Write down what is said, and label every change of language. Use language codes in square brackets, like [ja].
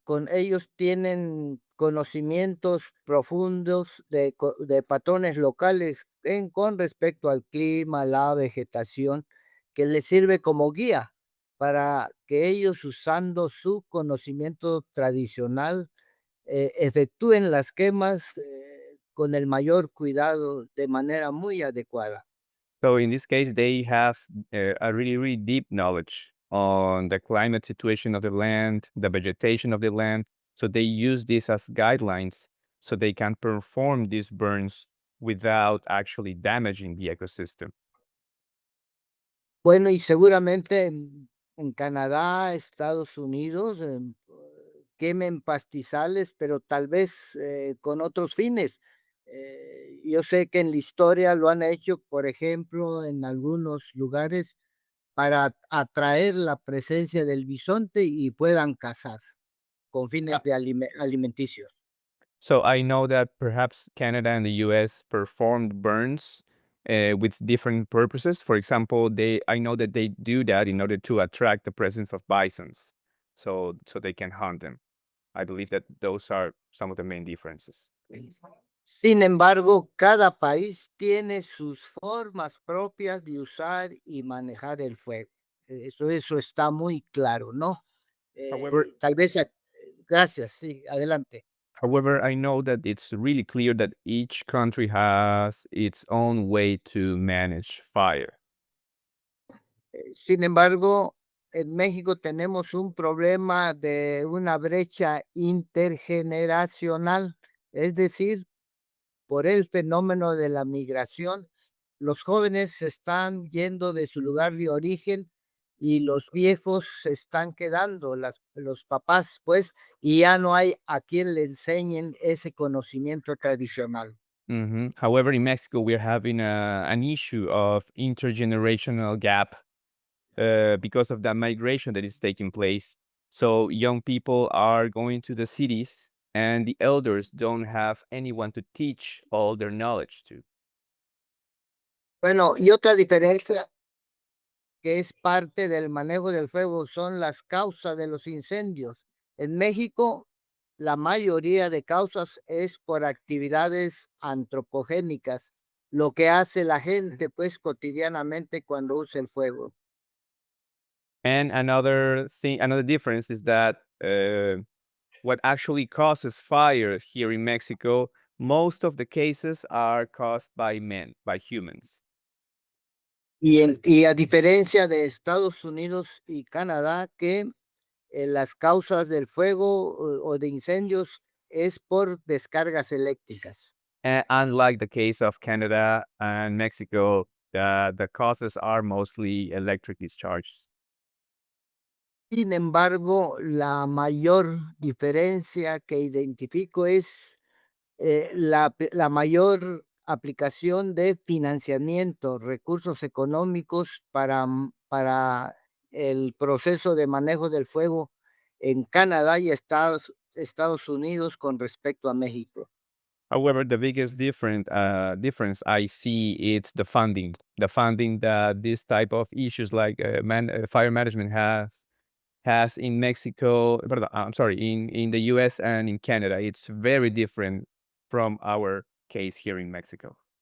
[es] ellos tienen conocimientos profundos de patrones locales con respecto al clima, la vegetación, que les sirve como guía para que ellos, usando su conocimiento tradicional, efectúen las quemas con el mayor cuidado, de manera muy adecuada. [en] So in this case, they have a really, really deep knowledge on the climate situation of the land, the vegetation of the land. So they use this as guidelines so they can perform these burns without actually damaging the ecosystem. [es] Bueno, y seguramente en Canadá, Estados Unidos, quemen pastizales, pero tal vez con otros fines. Yo sé que en la historia lo han hecho, por ejemplo, en algunos lugares para atraer la presencia del bisonte y puedan cazar con fines de alimenticios. [en] So I know that perhaps Canada and the US performed burns with different purposes. For example, I know that they do that in order to attract the presence of bisons, so they can hunt them. I believe that those are some of the main differences. [es] Sin embargo, cada país tiene sus formas propias de usar y manejar el fuego. Eso está muy claro, ¿no? [en] However, [es] Tal vez, gracias, sí, adelante. [en] However, I know that it's really clear that each country has its own way to manage fire. [es] Sin embargo, en México tenemos un problema de una brecha intergeneracional, es decir, por el fenómeno de la migración, los jóvenes se están yendo de su lugar de origen y los viejos se están quedando, los papás, pues, y ya no hay a quien le enseñen ese conocimiento tradicional. [en] However, in Mexico, we're having an issue of intergenerational gap because of the migration that is taking place. So young people are going to the cities, and the elders don't have anyone to teach all their knowledge to. [es] Bueno, y otra diferencia que es parte del manejo del fuego son las causas de los incendios. En México, la mayoría de causas es por actividades antropogénicas, lo que hace la gente pues cotidianamente cuando usa el fuego. [en] And another difference is that what actually causes fire here in Mexico, most of the cases are caused by men, by humans. [es] Y a diferencia de Estados Unidos y Canadá, que las causas del fuego o de incendios es por descargas eléctricas. [en] And unlike the case of Canada and Mexico, the causes are mostly electric discharges. [es] Sin embargo, la mayor diferencia que identifico es la mayor aplicación de financiamiento, recursos económicos para el proceso de manejo del fuego en Canadá y Estados Unidos con respecto a México. [en] However, the biggest difference I see it's the funding. The funding that this type of issues like fire management has in Mexico. [es] Perdón, [en] I'm sorry, in the U.S. and in Canada. It's very different from our case here in Mexico.